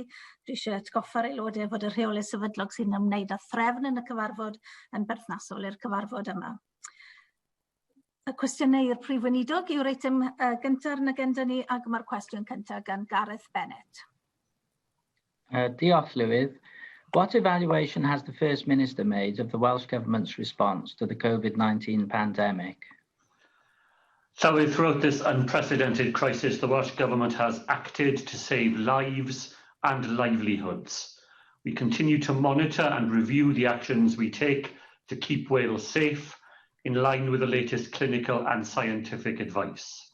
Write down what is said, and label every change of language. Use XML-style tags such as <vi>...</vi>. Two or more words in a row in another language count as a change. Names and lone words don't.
<cy>Dwi eisiau atgoffa'r aelodau fod y reolau sefydlog sy'n ymwneud â threfn yn y cyfarfod yn berthnasol i'r cyfarfod yma. Y cwestiynau i'r Prif Weinidog yw'r eitem gyntaf yn agenda ni, ac mae'r cwestiwn cyntaf gan Gareth Bennett. Diolch, Llywydd.</cy> <en>What evaluation has the First Minister made of the Welsh Government's response to the COVID-19 pandemic? Llywydd, throughout this unprecedented crisis, the Welsh Government has acted to save lives and livelihoods. We continue to monitor and review the actions we take to keep Wales safe, in line with the latest clinical and scientific advice.</en>